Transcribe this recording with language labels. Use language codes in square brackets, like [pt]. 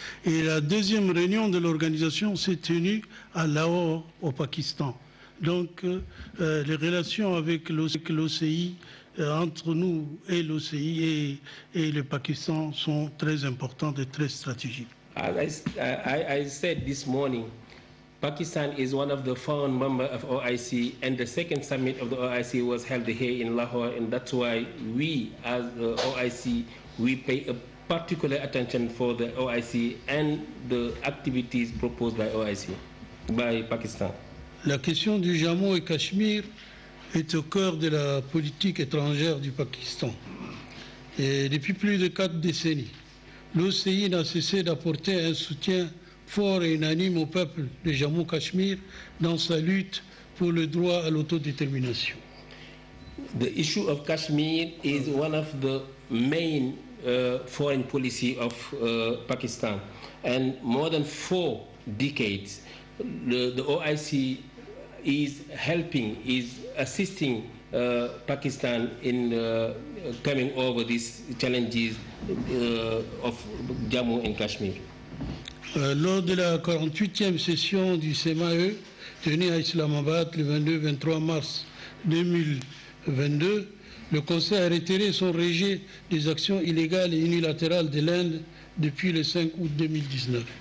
[fr] Et la deuxième réunion de l'organisation s'est tenue à Lahore, au Pakistan. Donc, les relations avec l'OCI, entre nous et l'OCI et le Pakistan sont très importantes et très stratégiques. [en] As I said this morning, Pakistan is one of the foreign members of OIC, and the second summit of the OIC was held here in Lahore, and that's why we, as the OIC, we pay a particular attention for the OIC and the activities proposed by OIC, by Pakistan. [fr] La question du Jammu et Cachemire est au cœur de la politique étrangère du Pakistan. Et depuis plus de 4 décennies, l'OCI n'a cessé d'apporter un soutien fort et unanime au peuple de Jammu-Cachemire dans sa lutte pour le droit à l'autodétermination. [en] The issue of Kashmir is one of the main foreign policy of Pakistan, and more than 4 decades, the OIC is helping, is assisting Pakistan in coming over these challenges of Jammu and Kashmir. [fr] Lors de la 48e session du CMAE, tenue à Islamabad le 22-23 mars 2022, le Conseil a retiré son rejet des actions illégales et unilatérales de l'Inde depuis le 5 août 2019.